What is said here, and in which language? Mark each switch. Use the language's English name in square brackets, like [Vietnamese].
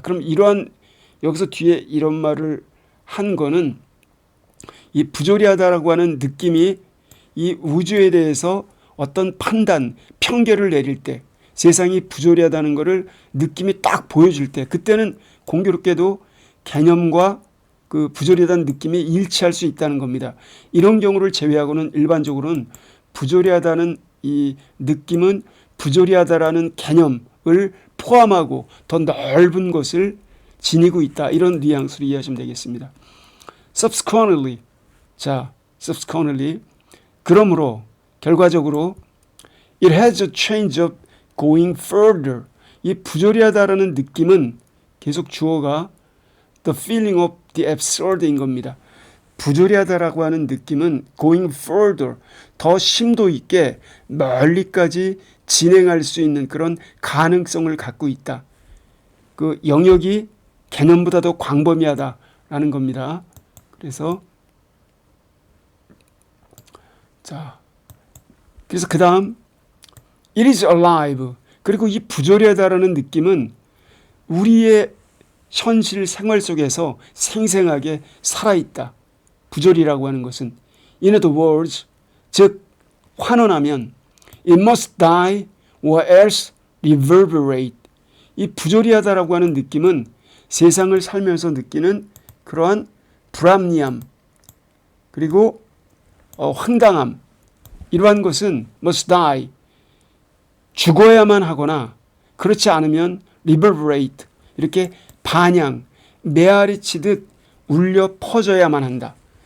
[Korean] 그럼 여기서 뒤에 이런 말을 한 거는 이 부조리하다라고 하는 느낌이 이 우주에 대해서 어떤 판단, 평결을 내릴 때, 세상이 부조리하다는 것을 느낌이 딱 보여줄 때, 그때는 공교롭게도 개념과 그 부조리하다는 느낌이 일치할 수 있다는 겁니다. 이런 경우를 제외하고는 일반적으로는 부조리하다는 이 느낌은 부조리하다라는 개념을 포함하고 더 넓은 것을 지니고 있다. 이런 뉘앙스로 이해하시면 되겠습니다. [English] Subsequently, [Korean] 자, [English] subsequently, [Korean] 그러므로 결과적으로 [English] it has a change of going further. [Korean] 이 부조리하다라는 느낌은 계속 주어가 [English] the feeling of the absurd [Korean] 인 겁니다. 부조리하다라고 하는 느낌은 [English] going further, [Korean] 더 심도 있게 멀리까지 진행할 수 있는 그런 가능성을 갖고 있다. 그 영역이 개념보다 더 광범위하다라는 겁니다. 그래서 자, 그래서 그 다음 [English] it is alive. [Korean] 그리고 이 부조리하다라는 느낌은 우리의 현실 생활 속에서 생생하게 살아있다. 부조리라고 하는 것은 [English] in other words, [Korean] 즉 환원하면 [English] it must die or else reverberate. [Korean] 이 부조리하다라고 하는 느낌은 세상을 살면서 느끼는 그러한 불합리함 그리고 황당함, 이러한 것은 [English] must die, [Korean] 죽어야만 하거나 그렇지 않으면 reverberate, 이렇게 반향, 메아리 치듯 울려 퍼져야만 한다.